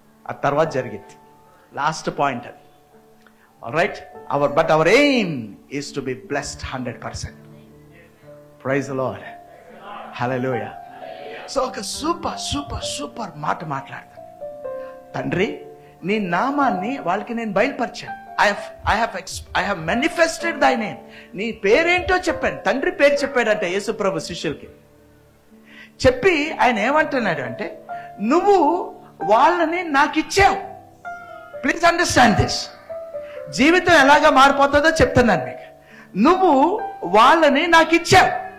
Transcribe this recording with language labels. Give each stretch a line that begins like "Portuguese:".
Telugu: ఆ తర్వాత జరిగింది లాస్ట్ పాయింట్ అది.
English: All right, but our aim is to be blessed 100%. Praise the Lord,
Telugu: hallelujah. So ఒక super మాట మాట్లాడతాను. తండ్రి, నీ నామాన్ని వాళ్ళకి నేను బయలుపరిచాను.
English: I have manifested thy name.
Telugu: నీ పేరేంటో చెప్పాను. తండ్రి పేరు చెప్పాడంటే యేసు ప్రభు శిష్యులకి చెప్పి ఆయన ఏమంటున్నాడు అంటే, నువ్వు వాళ్ళని నాకు ఇచ్చావు.
English: Please understand this.
Telugu: జీవితం ఎలాగా మారిపోతుందో చెప్తున్నాను మీకు. నువ్వు వాళ్ళని నాకు ఇచ్చావు.